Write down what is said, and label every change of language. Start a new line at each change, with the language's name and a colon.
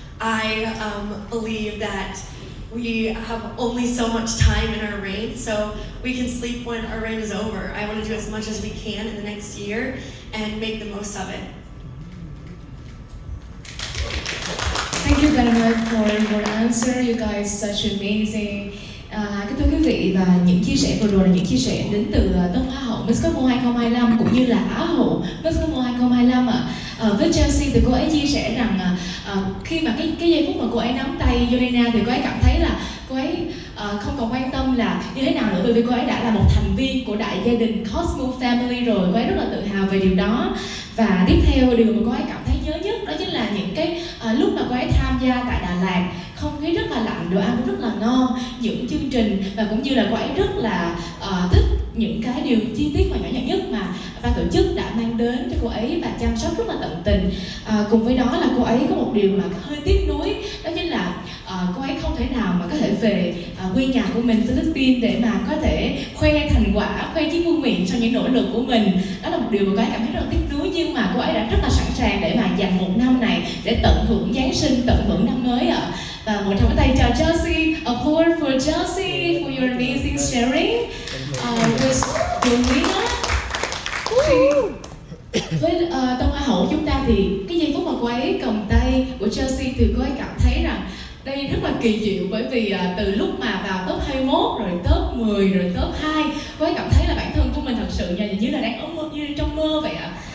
English: I believe that we have only so much time in our reign, so we can sleep when our reign is over. I want to do as much as we can in the next year and make the most of it. Thank you very much for your answer. You guys such amazing.
Vietnamese: Kính thưa quý vị, và những chia sẻ vừa rồi là những chia sẻ đến từ Tân Hoa hậu Miss Cosmo 2025 cũng như là Á hậu Miss Cosmo 2025 ạ. Với Chelsea thì cô ấy chia sẻ rằng khi mà cái giây phút mà cô ấy nắm tay Yelena thì cô ấy cảm thấy là cô ấy không còn quan tâm là như thế nào nữa, bởi vì cô ấy đã là một thành viên của đại gia đình Cosmo Family rồi. Cô ấy rất là tự hào về điều đó. Và tiếp theo điều mà cô ấy cảm thấy nhớ nhất đó chính là những cái lúc mà cô ấy tham gia tại Đà Lạt, không khí rất là lạnh, đồ ăn cũng rất là ngon, những chương trình và cũng như là cô ấy rất là thích những cái điều chi tiết và nhỏ nhặt nhất mà ban tổ chức đã mang đến cho cô ấy và chăm sóc rất là tận tình. Cùng với đó là cô ấy có một điều mà hơi tiếc nuối, đó chính là cô ấy không thể nào mà có thể về quê nhà của mình Philippines để mà có thể khoe thành quả, khoe chiếc vương miện sau những nỗ lực của mình. Đó là một điều mà cô ấy cảm thấy rất là tiếc nuối, nhưng mà cô ấy đã rất là sẵn sàng để mà dành một năm này để tận hưởng Giáng sinh, tận hưởng năm mới ạ. Và một tràng tay chào Chelsea.
English: Applause for Chelsea for your amazing sharing with Yelena.
Vietnamese: Với Tân Hoa hậu chúng ta thì cái giây phút mà cô ấy cầm tay của Chelsea thì cô ấy cảm thấy rằng đây rất là kỳ diệu, bởi vì từ lúc mà vào top 21 rồi top 10 rồi top 2, cô ấy cảm thấy là bản thân của mình thật sự như là đang như trong mơ vậy ạ.